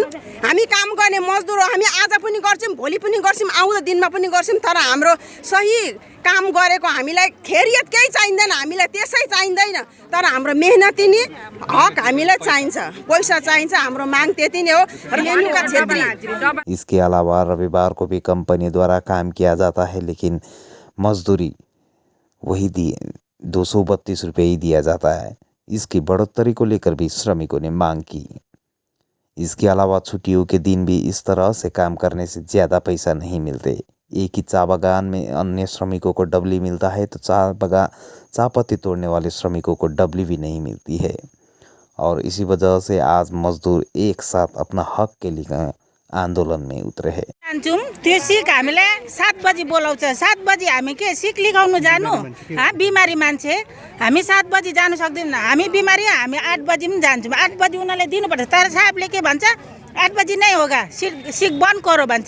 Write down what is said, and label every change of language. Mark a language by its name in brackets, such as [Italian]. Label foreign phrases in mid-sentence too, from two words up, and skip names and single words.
[Nepali] हामी काम गर्ने मजदुर हो, हामी आज पनि गर्छौँ, भोलि पनि गर्छौँ, आउँदो दिनमा पनि गर्छौँ, तर हाम्रो सही काम गरेको हामीलाई खैरियत केही चाहिँदैन, हामीलाई त्यसै चाहिँदैन, तर हाम्रो मेहनती नि हक हामीलाई चाहिन्छ, पैसा चाहिन्छ। हाम्रो माग त्यति नै हो। रेणुका छेत्री। [Hindi] इसके अलावा रविवार को भी कंपनी द्वारा काम किया जाता है, लेकिन मजदूरी वही 232 रुपये ही दिया जाता है। इसकी बढ़ोतरी को लेकर भी श्रमिकों ने मांग की। इसके अलावा छुट्टियों के दिन भी इस तरह से काम करने से ज़्यादा पैसा नहीं मिलते। एक ही चा बागान में अन्य श्रमिकों को डबली मिलता है, तो चा पत्ती तोड़ने वाले श्रमिकों को डबली भी नहीं मिलती है। और इसी वजह से आज मजदूर एक साथ अपना हक के लिए आंदोलन में उतरे हैं। [Nepali] त्यो सिक हामीलाई 7 बजी बोलाउँछ, 7 बजी हामी के सिक लिगाउनु जानु? बिमारी मान्छे हामी 7 बजी जानु सक्दैनौँ। हामी बिमारी हामी 8 बजी पनि जान्छौँ। 8 बजी उनीहरूले दिनुपर्छ, तर साहबले के भन्छ, 8 बजी नै होगा, [Hindi] सिक बन्द करो [Nepali] भन्छ।